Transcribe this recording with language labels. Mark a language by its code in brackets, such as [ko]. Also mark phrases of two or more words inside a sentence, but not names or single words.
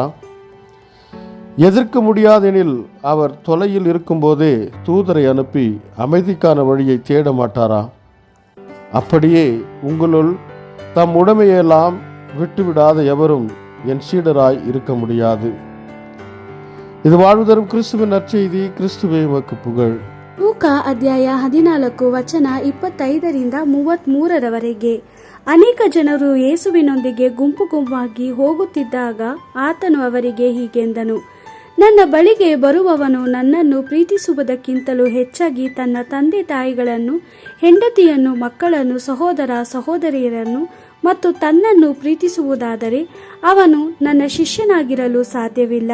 [ta] எதிர்க்க முடியாதெனில் அவர் தொலையில் இருக்கும்போதே தூதரை அனுப்பி அமைதிக்கான வழியை தேட மாட்டாரா? அப்படியே உங்களுள் தம் உடைமையெல்லாம் விட்டுவிடாத எவரும் என் சீடராய் இருக்க முடியாது. இது வாழ்வு தரும் கிறிஸ்துவின் நற்செய்தி. கிறிஸ்துவே உமக்கு புகழ். [kn] ಲೂಕಾ ಅಧ್ಯಾಯ 14 ವಚನ 25-33 ಅನೇಕ ಜನರು ಯೇಸುವಿನೊಂದಿಗೆ ಗುಂಪು ಗುಂಪಾಗಿ ಹೋಗುತ್ತಿದ್ದಾಗ ಆತನು ಅವರಿಗೆ ಹೀಗೆಂದನು, ನನ್ನ ಬಳಿಗೆ ಬರುವವನು ನನ್ನನ್ನು ಪ್ರೀತಿಸುವುದಕ್ಕಿಂತಲೂ ಹೆಚ್ಚಾಗಿ ತನ್ನ ತಂದೆ ತಾಯಿಗಳನ್ನು, ಹೆಂಡತಿಯನ್ನು, ಮಕ್ಕಳನ್ನು, ಸಹೋದರ ಸಹೋದರಿಯರನ್ನು ಮತ್ತು ತನ್ನನ್ನು ಪ್ರೀತಿಸುವುದಾದರೆ ಅವನು ನನ್ನ ಶಿಷ್ಯನಾಗಿರಲು ಸಾಧ್ಯವಿಲ್ಲ.